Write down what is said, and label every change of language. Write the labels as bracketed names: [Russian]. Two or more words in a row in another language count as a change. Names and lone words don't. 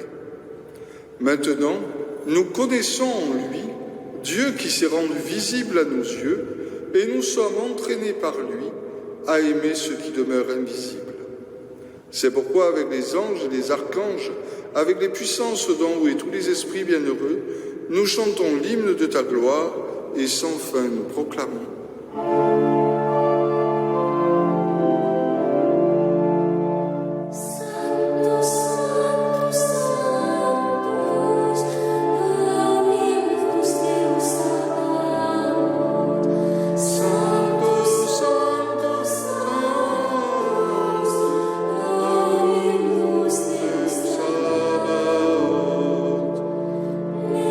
[French] Maintenant, nous connaissons en lui Dieu qui s'est rendu visible à nos yeux et nous sommes entraînés par lui à aimer ce qui demeure invisible. C'est pourquoi avec les anges et les archanges, avec les puissances d'en haut et tous les esprits bienheureux, nous chantons l'hymne de ta gloire et sans fin nous proclamons. [Latin] Santo, Santo, Santos, Dominus Deus Sabaoth. Santo, Santo, Santos, Dominus Deus Sabaoth.